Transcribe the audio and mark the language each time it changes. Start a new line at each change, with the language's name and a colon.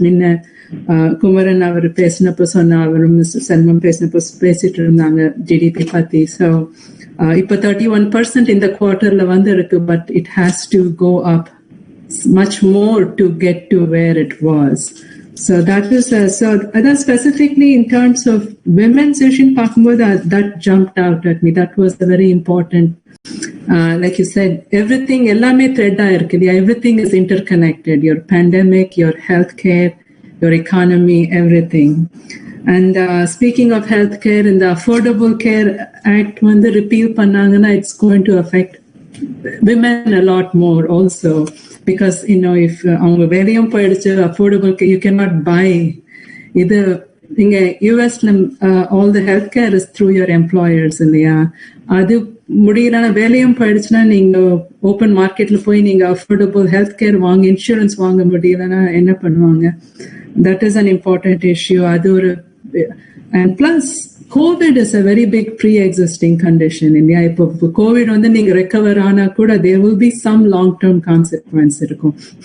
Tamil: முன்ன குமரன் அவர் பேசினப்ப சொன்ன, அவரும் செல்வம் பேசினப்ப பேசிட்டு இருந்தாங்க ஜிடிபி பத்தி. ஸோ இப்போ 31% இந்த குவார்டர்ல வந்து இருக்கு, but
English: it has to go up much more to get to where it was. So that is that specifically in terms of women's issue, that jumped out at me. That was a very important. Like you said, everything,
Tamil: ellame thread irukku.
English: Everything is interconnected. Your pandemic, your healthcare, your economy, everything. And speaking of healthcare, in the Affordable Care Act, when the repeal
Tamil: pannanga,
English: it's going to affect women a lot more also, because if
Tamil: avanga veliyum poiduchu,
English: affordable care, you cannot buy either
Tamil: இங்க யூஎஸ்ல
English: all the healthcare is through your employers
Tamil: இல்லையா? அது முடியலன்னா வேலையும் போயிடுச்சுன்னா நீங்க open மார்க்கெட்ல போய் நீங்க அஃபோர்டபுள் ஹெல்த் கேர் வாங்க, இன்சூரன்ஸ் வாங்க முடியலன்னா என்ன பண்ணுவாங்க?
English: That is an important issue.
Tamil: அது ஒரு
English: And plus COVID is a very big pre-existing condition.
Tamil: இல்லையா? இப்போ COVID வந்து நீங்க ரெக்கவர் ஆனா கூட
English: there will be some long-term consequence
Tamil: இருக்கும்.